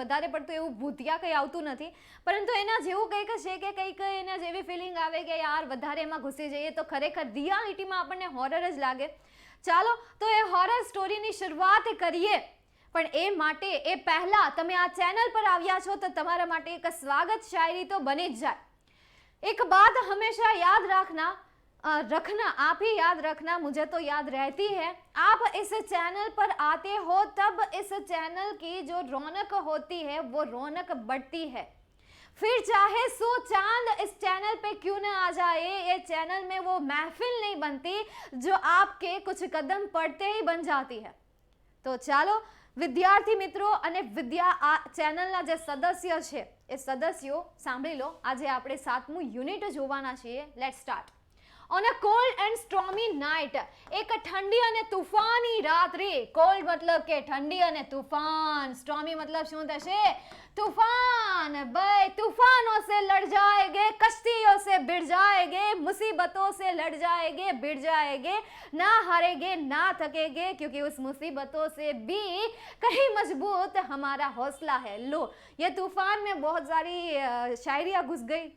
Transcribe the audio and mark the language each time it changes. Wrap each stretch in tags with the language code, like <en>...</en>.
<gu>વધારે પડતું એવું ભૂતિયા કંઈ આવતું નથી, પરંતુ એના જેવું કંઈક છે કે કંઈક એના જેવી ફિલિંગ આવે કે યાર વધારે એમાં ઘૂસી જઈએ તો ખરેખર રિયાલિટીમાં આપણને હોરર જ લાગે. ચાલો તો એ હોરર સ્ટોરીની શરૂઆત કરીએ. પણ એ માટે એ પહેલાં તમે આ ચેનલ પર આવ્યા છો તો તમારા માટે એક સ્વાગત શાયરી તો બની જ જાય.</gu> <hi>एक बात हमेशा याद रखना आप ही याद रखना, मुझे तो याद रहती है. आप इस चैनल पर आते हो तब इस चैनल की जो रौनक होती है वो रौनक बढ़ती है. फिर चाहे 100 चांद इस चैनल पे क्यों न आ जाए, ये चैनल में वो महफिल नहीं बनती जो आपके कुछ कदम पड़ते ही बन जाती है.</hi> <gu>तो ચાલો વિદ્યાર્થી મિત્રો અને આ ચેનલના જે સદસ્ય છે એ સદસ્યો સાંભળી લો. આજે આપણે 7મું યુનિટ જોવાના છીએ.</gu> <en>Let's start. On a cold and stormy night,</en> <gu>એક ઠંડી અને તૂફાની રાત્રે. કોલ્ડ મતલબ કે ઠંડી અને તૂફાન, સ્ટોર્મી મતલબ શું થશે?</gu> <hi>तूफान. भाई तूफानों से लड़ जाएंगे, कश्तियों से भिड़ जाएंगे, मुसीबतों से लड़ जाएंगे, भिड़ जाएंगे, ना हारेंगे ना थकेंगे, क्योंकि उस मुसीबतों से भी कहीं मजबूत हमारा हौसला है. लो, ये तूफान में बहुत सारी शायरियाँ घुस गई.</hi>